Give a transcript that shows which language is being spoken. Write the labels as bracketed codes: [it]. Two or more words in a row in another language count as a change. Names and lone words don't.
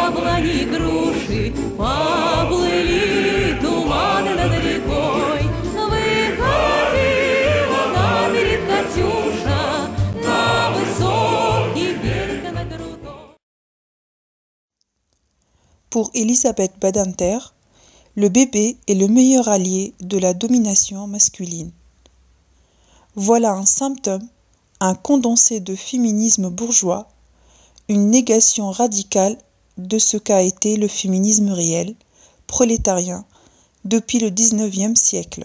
[ru] яблони, груши поплыли туманы над рекой. Выходила на берег Катюша, на высокий берег на крутой. [fr] Pour Elisabeth Badinter, le bébé est le meilleur allié de la domination masculine. Voilà un symptôme, un condensé de féminisme bourgeois, une négation radicale de ce qu'a été le féminisme réel, prolétarien, depuis le XIXe siècle.